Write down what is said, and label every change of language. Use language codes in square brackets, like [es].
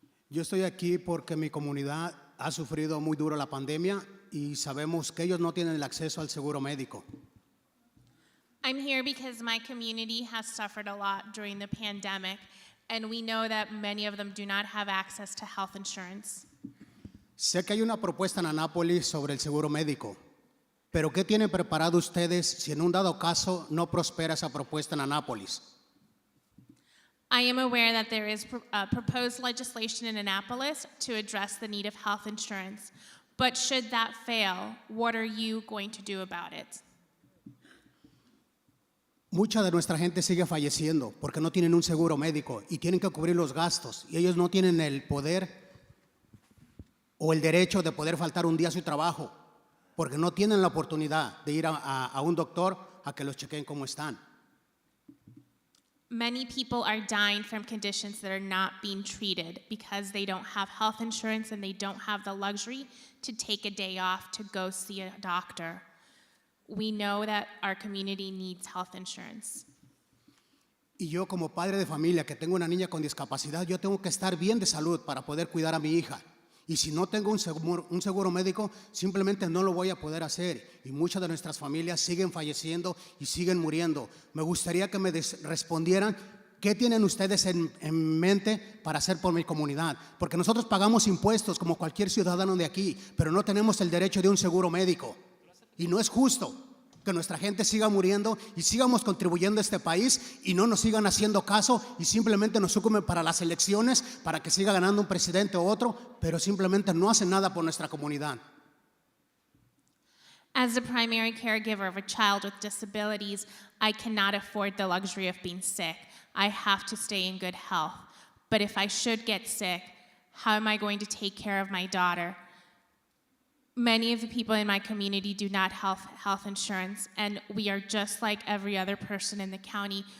[es] Yo estoy aquí porque mi comunidad ha sufrido muy duro la pandemia y sabemos que ellos no tienen el acceso al seguro médico. [en] I'm here because my community has suffered a lot during the pandemic, and we know that many of them do not have access to health insurance. [es] Sé que hay una propuesta en Anápolis sobre el seguro médico, pero ¿qué tienen preparado ustedes si en un dado caso no prospera esa propuesta en Anápolis? [en] I am aware that there is proposed legislation in Annapolis to address the need of health insurance, but should that fail, what are you going to do about it? [es] Mucha de nuestra gente sigue falleciendo porque no tienen un seguro médico y tienen que cubrir los gastos, y ellos no tienen el poder o el derecho de poder faltar un día a su trabajo porque no tienen la oportunidad de ir a un doctor a que los chequeen cómo están. [en] Many people are dying from conditions that are not being treated because they don't have health insurance and they don't have the luxury to take a day off to go see a doctor. We know that our community needs health insurance. [es] Y yo como padre de familia que tengo una niña con discapacidad, yo tengo que estar bien de salud para poder cuidar a mi hija. Y si no tengo un seguro médico, simplemente no lo voy a poder hacer. Y muchas de nuestras familias siguen falleciendo y siguen muriendo. Me gustaría que me respondieran qué tienen ustedes en mente para hacer por mi comunidad. Porque nosotros pagamos impuestos como cualquier ciudadano de aquí, pero no tenemos el derecho de un seguro médico. Y no es justo que nuestra gente siga muriendo y sigamos contribuyendo a este país y no nos sigan haciendo caso y simplemente nos ocupen para las elecciones, para que siga ganando un presidente u otro, pero simplemente no hacen nada por nuestra comunidad. [en] As a primary caregiver of a child with disabilities, I cannot afford the luxury of being sick. I have to stay in good health. But if I should get sick, how am I going to take care of my daughter? Many of the people in my community do not have health insurance, and we are just like every other person in the county.